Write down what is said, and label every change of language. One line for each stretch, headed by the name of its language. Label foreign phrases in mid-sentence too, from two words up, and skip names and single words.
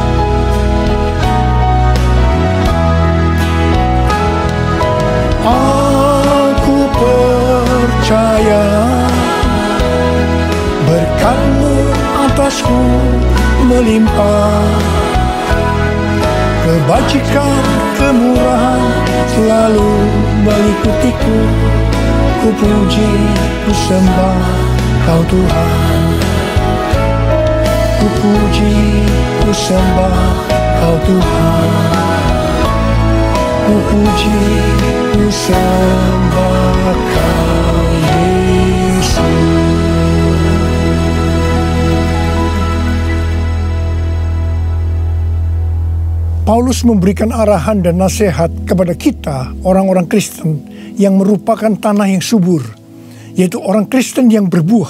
Indonesian: Aku percaya berkat-Mu atasku melimpah, kebajikan, kemurahan selalu mengikutiku. Ku puji, ku sembah Kau Tuhan. Ku puji, ku sembah Kau Tuhan. Ku puji, ku sembah Kau Yesus. Paulus memberikan arahan dan nasihat kepada kita, orang-orang Kristen yang merupakan tanah yang subur, yaitu orang Kristen yang berbuah.